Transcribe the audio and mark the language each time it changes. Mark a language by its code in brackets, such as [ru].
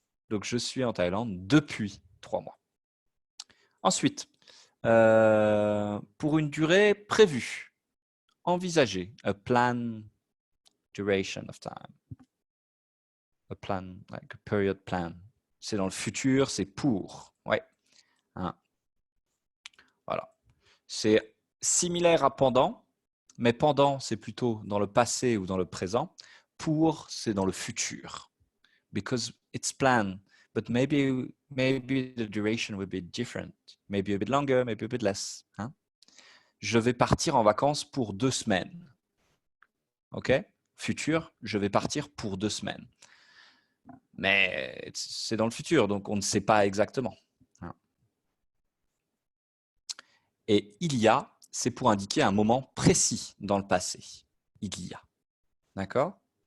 [fr] Donc, je suis en Thaïlande depuis 3 mois. Ensuite, pour une durée prévue, envisagée, [en] a plan, duration of time, a plan, like a period plan. [fr] C'est dans le futur, c'est pour. Ouais. Hein. Voilà. C'est similaire à pendant, mais pendant, c'est plutôt dans le passé ou dans le présent. Pour, c'est dans le futur. [en] Because it's planned, but maybe the duration will be different. Maybe a bit longer, maybe a bit less. Hein? [fr] Je vais partir en vacances pour 2 semaines. OK? Futur, je vais partir pour 2 semaines. Mais c'est dans le futur, donc on ne sait pas exactement. Hein. Et il y a, c'est pour indiquer un moment précis dans le passé. Il y a. D'accord?